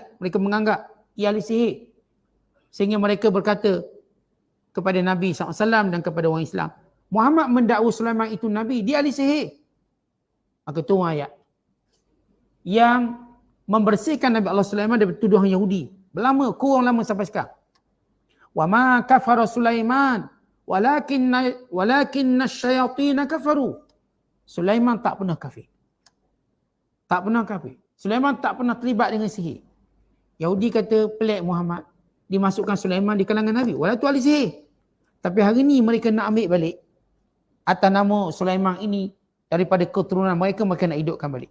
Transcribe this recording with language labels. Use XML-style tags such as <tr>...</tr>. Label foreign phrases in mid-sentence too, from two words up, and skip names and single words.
<ms>Mereka menganggap ia ahli sihir. Sehingga mereka berkata kepada Nabi SAW dan kepada orang Islam, Muhammad mendakwa Sulaiman itu Nabi, dia ahli sihir. Maka tu ayat yang membersihkan Nabi Allah Sulaiman daripada tuduhan Yahudi. Berlama, kurang lama sampai sekarang.</ms> <ar>وما كفر سليمان ولكن الشياطين كفروا.</ar> <ms>Sulaiman tak pernah kafir. Tak pernah kafir. Sulaiman tak pernah terlibat dengan sihir. Yahudi kata pelik Muhammad dimasukkan Sulaiman di kalangan Nabi. Walau tu ahli sihir. Tapi hari ni mereka nak ambil balik atas nama Sulaiman ini daripada keturunan mereka nak hidupkan balik.</ms>